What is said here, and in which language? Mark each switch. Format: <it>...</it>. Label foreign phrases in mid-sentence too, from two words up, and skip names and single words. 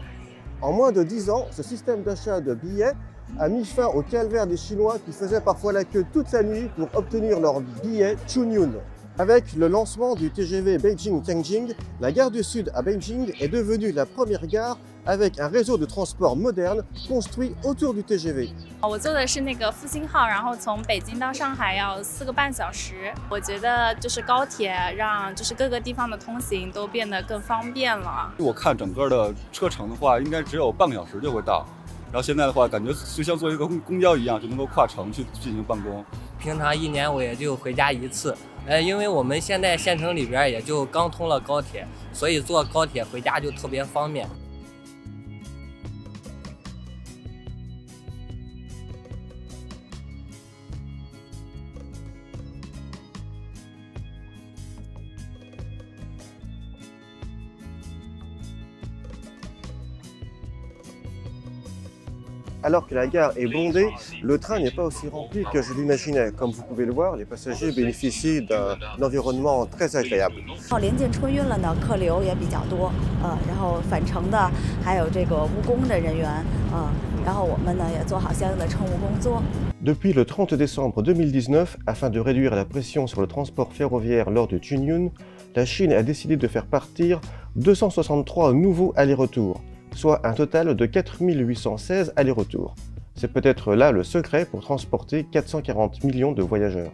<fr>En moins de 10 ans, ce système d'achat de billets a mis fin au calvaire des Chinois qui faisaient parfois la queue toute la nuit pour obtenir leur billet Chunyun. Avec le lancement du TGV Beijing-Tianjin, la gare du Sud à Beijing est devenue la première gare avec un réseau de transport moderne construit autour du TGV.</fr> <zh>我坐的是那个复兴号，然后从北京到上海要4个半小时。我觉得就是高铁让各个地方的通行都变得更方便了。我看整个的车程的话，应该只有半个小时就会到。然后现在的话，感觉就像坐一个公交一样，就能够跨城去进行办公。平常1年我也就回家1次，因为我们现在县城里边也就刚通了高铁，所以坐高铁回家就特别方便。</zh> <fr>Alors que la gare est bondée, le train n'est pas aussi rempli que je l'imaginais. Comme vous pouvez le voir, les passagers bénéficient d'un environnement très agréable.</fr> <zh>临近春运了呢，客流也比较多，然后返程的还有这个务工的人员，然后我们呢也做好相应的乘务工作。</zh> <fr>Depuis le 30 décembre 2019, afin de réduire la pression sur le transport ferroviaire lors de Chunyun, la Chine a décidé de faire partir 263 nouveaux allers-retours, soit un total de 4816 allers-retours. C'est peut-être là le secret pour transporter 440 millions de voyageurs.</fr>